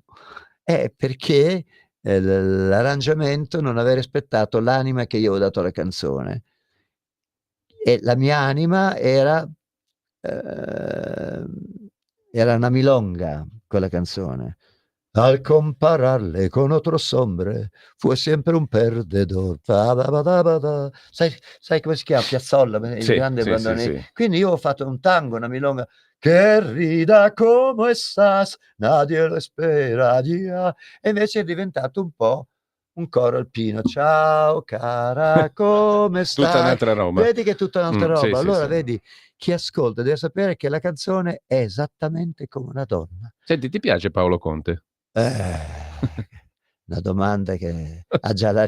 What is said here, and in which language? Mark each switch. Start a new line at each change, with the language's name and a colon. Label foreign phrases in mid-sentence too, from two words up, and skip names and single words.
Italian: Perché, l'arrangiamento non aveva rispettato l'anima che io avevo dato alla canzone. E la mia anima ehm, era una milonga quella canzone.
Spanish: Al compararle con otros hombres fue sempre un perdedor.
Italian: Ta-da-ba-da-ba-da. Sai come si chiama? Piazzolla, il Sì, grande sì, sì, bandoneon. sì. Quindi io ho fatto un tango, una milonga.
Spanish: Querida, ¿cómo estás? Nadie lo esperaría.
Italian: E invece è diventato un po' un coro alpino. Ciao cara, come Tutta stai? un'altra roba. Vedi che è tutta un'altra Sì, roba. sì, Allora sì. vedi, chi ascolta deve sapere che la canzone è esattamente come una donna. Senti, ti piace Paolo Conte? Una domanda che ha già la